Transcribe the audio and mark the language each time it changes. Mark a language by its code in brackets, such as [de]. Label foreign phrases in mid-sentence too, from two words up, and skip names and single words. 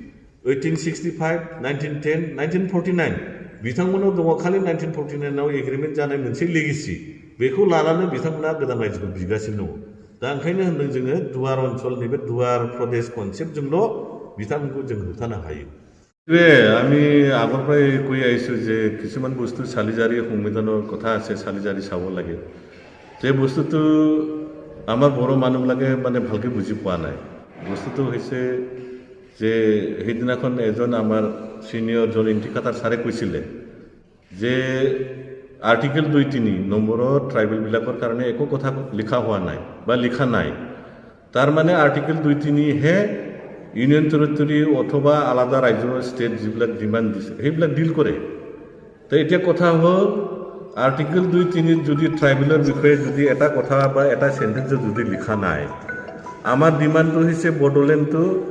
[brx] 1865 1910 1949 बिथांमोनाव दङ खालि 1949 आव एग्रिमेन्ट जानाय मोनसे लेगेसि बेखौ लानानै बिथांमोना गोदान रायजोखौ बिगासिनो दङ दा ओंखायनो होनदों जोङो दुवार ओनसोलनि बे दुवार प्रदेश कनसेप्टजोंल' बिथांमोनखौ जों होबथानो हायो [as] আমি আগৰ পৰাই কৈ আহিছোঁ যে কিছুমান বস্তু চালিজাৰী সংবিধানৰ কথা আছে চালিজাৰী চাব লাগে যে বস্তুটো আমাৰ বড়ো মানুহবিলাকে মানে ভালকৈ বুজি পোৱা নাই বস্তুটো হৈছে যে সেইদিনাখন এজন আমাৰ ছিনিয়ৰ জন ইণ্টিকাটাৰ ছাৰে কৈছিলে যে আৰ্টিকেল 2.3 নম্বৰত ট্ৰাইবেলবিলাকৰ কাৰণে একো কথা লিখা হোৱা নাই বা লিখা নাই তাৰমানে আৰ্টিকেল 2.3 হে [en] union territory [as] অথবা আলাদা ৰাজ্য ষ্টেট যিবিলাক ডিমাণ্ড দিছে সেইবিলাক ডিল কৰে তো এতিয়া কথা হ'ল আৰ্টিকেল 2.3 যদি ট্ৰাইবেলৰ বিষয়ে যদি এটা কথা বা এটা সেন্টেন্স যদি লিখা নাই আমাৰ ডিমাণ্ডটো হৈছে বডোলেণ্ডটো